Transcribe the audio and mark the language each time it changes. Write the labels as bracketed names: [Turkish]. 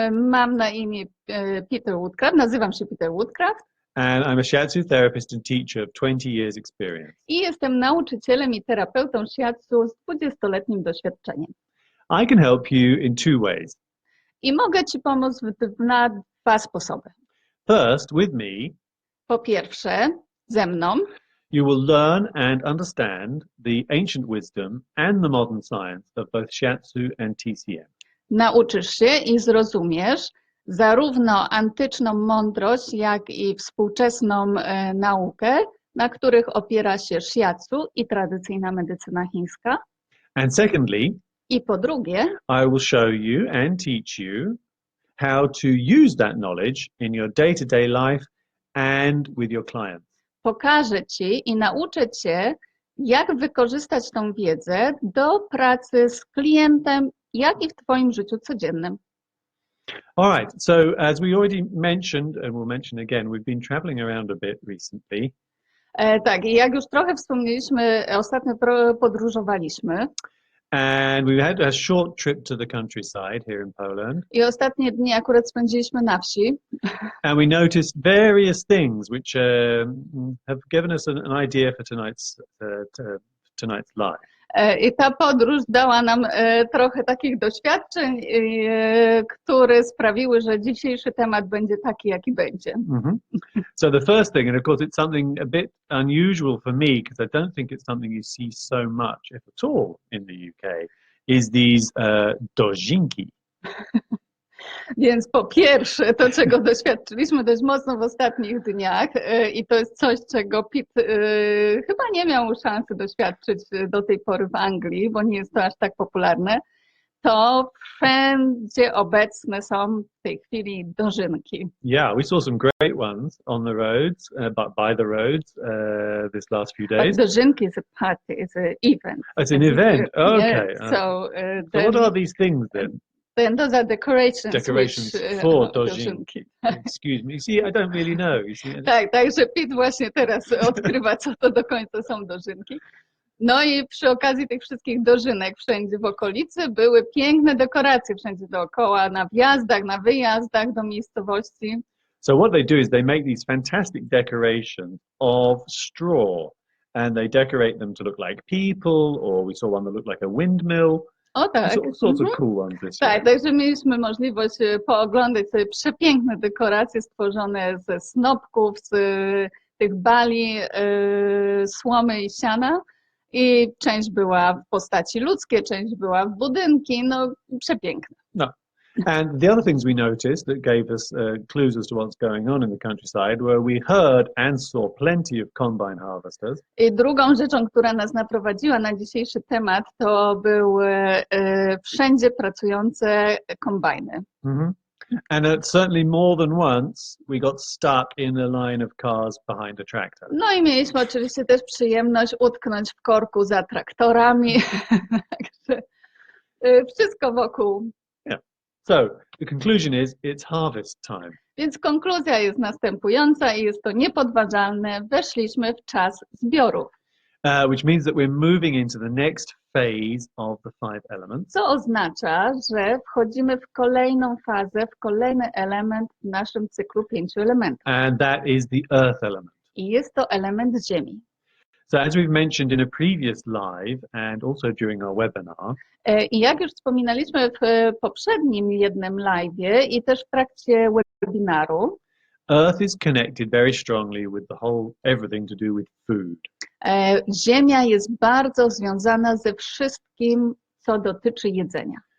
[Polish] Mam na imię Peter Woodcraft. Nazywam się Peter Woodcraft. [English] And I'm a Shiatsu therapist and teacher of 20 years experience. [Polish] I jestem nauczycielem i terapeutą Shiatsu z 20-letnim doświadczeniem. [English] I can help you in two ways. [Polish] I mogę Ci pomóc na dwa sposoby. [English] First, with me, [Polish] Po pierwsze, ze mną [English] you will learn and understand the ancient wisdom and the modern science of both Shiatsu and TCM. [Polish] nauczysz się i zrozumiesz zarówno antyczną mądrość, jak i współczesną naukę, na których opiera się Shiatsu i tradycyjna medycyna chińska. [English] And secondly, [Polish] I po drugie, [English] I will show you and teach you how to use that knowledge in your day-to-day life and with your clients. [Polish] pokażę Ci i nauczę Cię, jak wykorzystać tą wiedzę do pracy z klientem, jak i w Twoim życiu codziennym. [English] All right, so as we already mentioned, and we'll mention again, we've been traveling around a bit recently. [Polish] Tak, i jak już trochę wspomnieliśmy, ostatnio podróżowaliśmy [English] And we had a short trip to the countryside here in Poland. [Polish] i ostatnie dni akurat spędziliśmy na wsi. [English] And we noticed various things which have given us an idea for tonight's live. [Polish] I ta podróż dała nam trochę takich doświadczeń, które sprawiły, że dzisiejszy temat będzie taki, jaki będzie. [English] So the first thing, and of course it's something a bit unusual for me because I don't think it's something you see so much, if at all, in the UK, is these dojinki. [Polish] Więc po pierwsze, to czego doświadczyliśmy dość mocno w ostatnich dniach i to jest coś, czego Pete chyba nie miał szansy doświadczyć do tej pory w Anglii, bo nie jest to aż tak popularne, to wszędzie obecne są w tej chwili dożynki. [English] Yeah, we saw some great ones on the roads, by the roads this last few days. But dożynki is a party, it's an event. It's an event, okay. Yeah, so what are these things then? then those are decorations. Decorations for dojinki. Excuse me. See, I don't really know. You see? [Polish] Tak, także Pete właśnie teraz odkrywa, co to do końca są dożynki. No i przy okazji tych wszystkich dożynek wszędzie w okolicy były piękne dekoracje wszędzie dookoła, na wjazdach, na wyjazdach do miejscowości. [English] So what they do is they make these fantastic decorations of straw and they decorate them to look like people, or we saw one that looked like a windmill. [Polish] O tak. [English] All sorts of cool ones this year. [Polish] Tak, także mieliśmy możliwość pooglądać sobie przepiękne dekoracje stworzone ze snopków, z tych bali, słomy i siana. I część była w postaci ludzkiej, część była w budynki, no przepiękne. No. [English] And the other things we noticed that gave us clues as to what's going on in the countryside were we heard and saw plenty of combine harvesters. [Polish] I drugą rzeczą, która nas naprowadziła na dzisiejszy temat, to były wszędzie pracujące kombajny. [English] And certainly more than once we got stuck in a line of cars behind a tractor. [Polish] No i mieliśmy oczywiście też przyjemność utknąć w korku za traktorami. Także wszystko wokół. [English] Yeah. So the conclusion is it's harvest time. [Polish] Więc konkluzja jest następująca i jest to niepodważalne. Weszliśmy w czas zbiorów. [English] Which means that we're moving into the next phase of the 5 elements. [Polish] Co oznacza, że wchodzimy w kolejną fazę, w kolejny element w naszym cyklu 5 elementów. [English] And that is the earth element. [Polish] I jest to element Ziemi. [English] So as we've mentioned in a previous live and also during our webinar, [Polish] I jak już wspominaliśmy w poprzednim jednym live'ie i też w trakcie webinaru, [English] Earth is connected very strongly with the whole, everything to do with food. [Polish] Ziemia jest bardzo związana ze wszystkim, co dotyczy jedzenia.